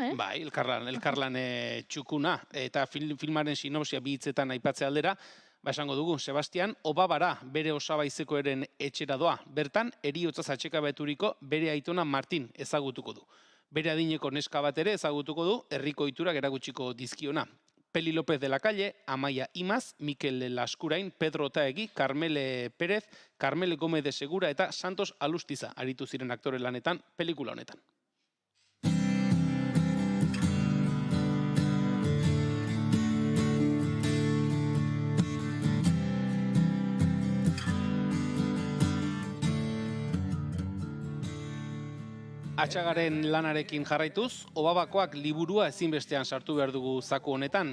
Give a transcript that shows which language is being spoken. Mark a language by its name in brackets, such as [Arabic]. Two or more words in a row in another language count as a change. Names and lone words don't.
[Basque] Bai, elkarlan txukuna, eta filmaren sinopsia bi hitzetan aipatze aldera, esango dugu, Sebastian Obabara bere osabaizeko eren etxera doa. Bertan, heriotzaz atxekabeturiko bere aitona Martin ezagutuko du. Bere adineko neska bat ere ezagutuko du, herriko iturak erakutsiko dizkiona. Peli López de la Calle, Amaia Imaz, Mikel Laskurain, Pedro Otaegi, Carmele Pérez, Carmele Gómez de Segura eta Santos Alustiza aritu ziren aktore lanetan pelikula honetan. Atxagaren lanarekin jarraituz, Obabakoak liburua ezinbestean sartu behar dugu zaku honetan.